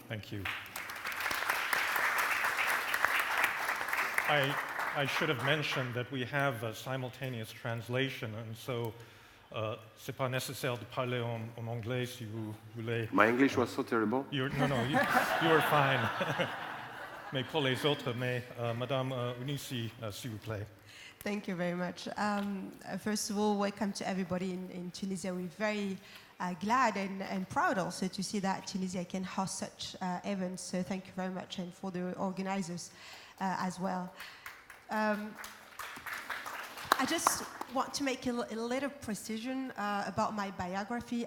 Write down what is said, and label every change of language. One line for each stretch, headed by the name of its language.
English: Thank you. I should have mentioned that we have a simultaneous translation, and so
French: c'est pas nécessaire de parler en anglais si vous voulez.
English: My English was so terrible. You were fine.
French: Mais pour les autres, Madame Ounisi, s'il vous plaît.
English: Thank you very much. First of all, welcome to everybody in Tunisia. We're very glad and proud also to see that Tunisia can host such events. So thank you very much, and for the organizers as well. I just want to make a little precision about my biography.